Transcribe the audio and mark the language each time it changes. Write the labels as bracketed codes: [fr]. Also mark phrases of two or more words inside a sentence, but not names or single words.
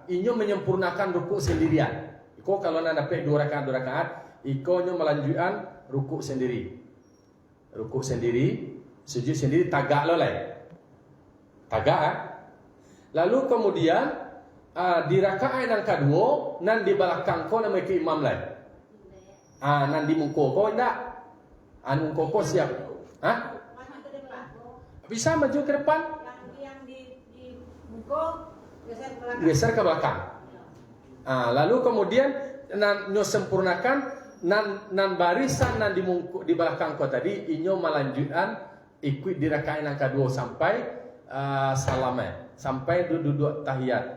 [min] Inyo menyempurnakan ruku sendirian. Iko kalau nak dapat 2 rakaat, iko nyo melanjutkan ruku sendiri. Ruku sendiri, sujud sendiri, tagak lo lah. [id] Tagak. Lalu kemudian di rakaat yang kedua, [min] nan di belakang ko nama ke imam lah. Nan di muka ko ndak. Muka ko siap. [id] Maju ke depan. Bisa maju ke depan? Yang di muka geser ke belakang. Lalu kemudian nyo sempurnakan [min] nan barisan nan di belakang kau tadi inyo [id] melanjutkan ikut di rakaat yang kedua sampai salamnya, sampai duduk tahiyat.